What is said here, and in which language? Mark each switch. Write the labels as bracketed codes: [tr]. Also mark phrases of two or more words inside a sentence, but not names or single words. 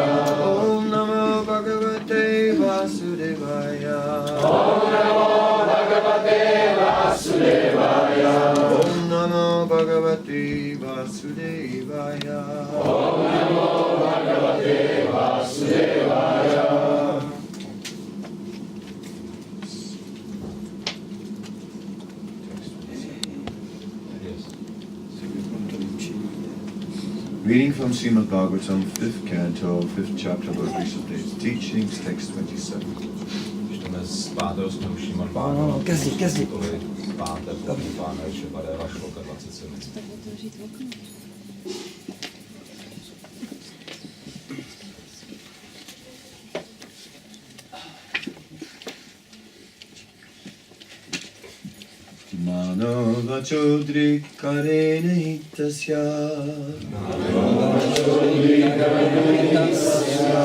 [sa] Om Namo Bhagavate Vasudevaya. Om Namo Bhagavate Vasudevaya. Om Namo Bhagavate Vasudevaya. Om Namo Bhagavate Vasudevaya. [en] Reading from Srimad-bhagavatam, 5th canto, 5th chapter, Lord Vishnu's teachings, text 27. [cs] Čteme z 5. snu Šrimad-bhagavatam, kapitoly 5. Pramupána Ješvadeva šloka 27. Tak otevřít okno. [sa] Manova chodri kare nahi tasya. Manova chodri kare tasya.